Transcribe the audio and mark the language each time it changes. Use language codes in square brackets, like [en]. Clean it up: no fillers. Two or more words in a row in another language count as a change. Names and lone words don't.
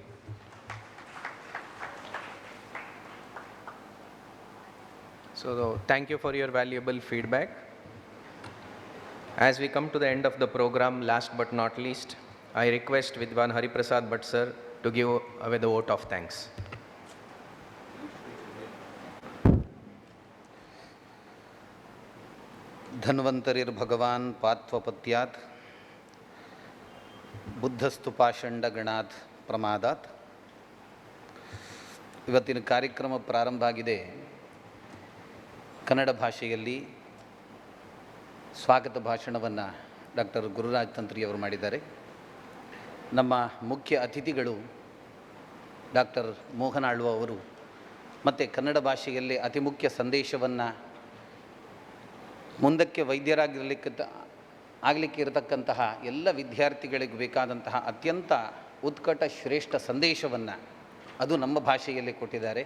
[en] So thank you for your valuable feedback. As we come to the end of the program, last but not least, I request Vidwan Hariprasad Bhatt sir to give away the vote of thanks. [sa] धन्वन्तरिर्भगवान् पात्वपत्यात् बुद्धस्तु पाषण्डगणात् ಪ್ರಮಾದಾತ್. [kn] ಇವತ್ತಿನ ಕಾರ್ಯಕ್ರಮ ಪ್ರಾರಂಭ ಆಗಿದೆ. ಕನ್ನಡ ಭಾಷೆಯಲ್ಲಿ ಸ್ವಾಗತ ಭಾಷಣವನ್ನು ಡಾಕ್ಟರ್ ಗುರುರಾಜ್ ತಂತ್ರಿಯವರು ಮಾಡಿದ್ದಾರೆ. ನಮ್ಮ ಮುಖ್ಯ ಅತಿಥಿಗಳು ಡಾಕ್ಟರ್ ಮೋಹನ್ ಆಳ್ವ ಅವರು ಮತ್ತು ಕನ್ನಡ ಭಾಷೆಯಲ್ಲಿ ಅತಿ ಮುಖ್ಯ ಸಂದೇಶವನ್ನು ಮುಂದಕ್ಕೆ ಆಗಲಿಕ್ಕೆ ಇರತಕ್ಕಂತಹ ಎಲ್ಲ ವಿದ್ಯಾರ್ಥಿಗಳಿಗೆ ಬೇಕಾದಂತಹ ಅತ್ಯಂತ ಉತ್ಕಟ ಶ್ರೇಷ್ಠ ಸಂದೇಶವನ್ನು ಅದು ನಮ್ಮ ಭಾಷೆಯಲ್ಲಿ ಕೊಟ್ಟಿದ್ದಾರೆ.